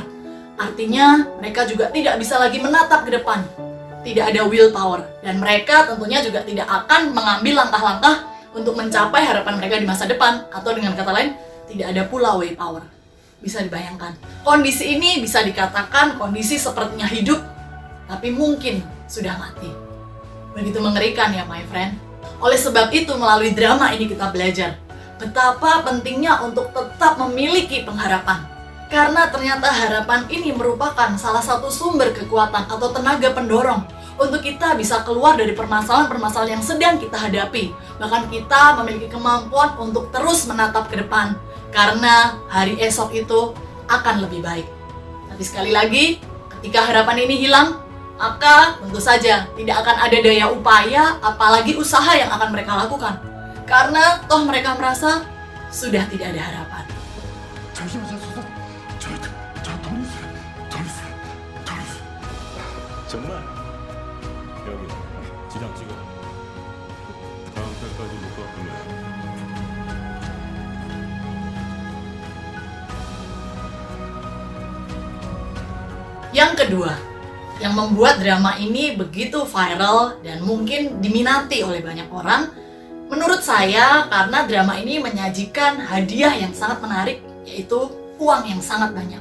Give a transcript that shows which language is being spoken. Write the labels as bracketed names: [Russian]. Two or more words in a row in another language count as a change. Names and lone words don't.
[Indonesian] Artinya mereka juga tidak bisa lagi menatap ke depan, tidak ada willpower, dan mereka tentunya juga tidak akan mengambil langkah-langkah untuk mencapai harapan mereka di masa depan, atau dengan kata lain, tidak ada pula [English] way power. [Indonesian] Bisa dibayangkan, kondisi ini bisa dikatakan kondisi sepertinya hidup, tapi mungkin sudah mati. Begitu mengerikan ya, [English] my friend. [Indonesian] Oleh sebab itu, melalui drama ini kita belajar betapa pentingnya untuk tetap memiliki pengharapan. Karena ternyata harapan ini merupakan salah satu sumber kekuatan atau tenaga pendorong untuk kita bisa keluar dari permasalahan-permasalahan yang sedang kita hadapi. Bahkan kita memiliki kemampuan untuk terus menatap ke depan, karena hari esok itu akan lebih baik. Tapi sekali lagi, ketika harapan ini hilang, maka tentu saja tidak akan ada daya upaya, apalagi usaha yang akan mereka lakukan. Karena toh mereka merasa sudah tidak ada harapan. [Korean] 정말 여기 지장 찍어. 다음 편까지 못 갔군요. [Indonesian] Yang kedua, yang membuat drama ini begitu viral dan mungkin diminati oleh banyak orang, menurut saya karena drama ini menyajikan hadiah yang sangat menarik, yaitu uang yang sangat banyak.